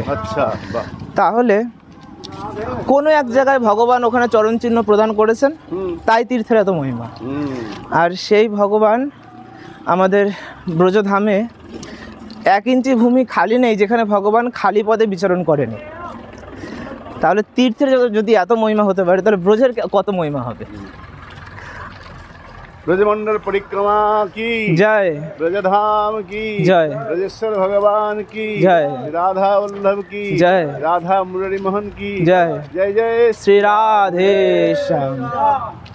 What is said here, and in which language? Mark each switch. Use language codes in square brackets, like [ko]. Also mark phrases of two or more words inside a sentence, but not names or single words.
[bn] তাহলে কোনো এক জায়গায় ভগবান ওখানে চরণ চিহ্ন প্রদান করেছেন, তাই তীর্থের এত মহিমা। আর সেই ভগবান আমাদের ব্রজধামে 1 ইঞ্চি ভূমি খালি নেই যেখানে ভগবান খালি পদে বিচরণ করেনি। তাহলে তীর্থের যদি এত মহিমা হতে পারে, তাহলে ব্রজের কত মহিমা হবে। [hi] ब्रजमंडल परिक्रमा की जय, ब्रजधाम की जय, ब्रजेश्वर भगवान की जय, राधा वल्लभ की जय, राधा मुरली मोहन की जय। जय जय श्री राधे श्याम।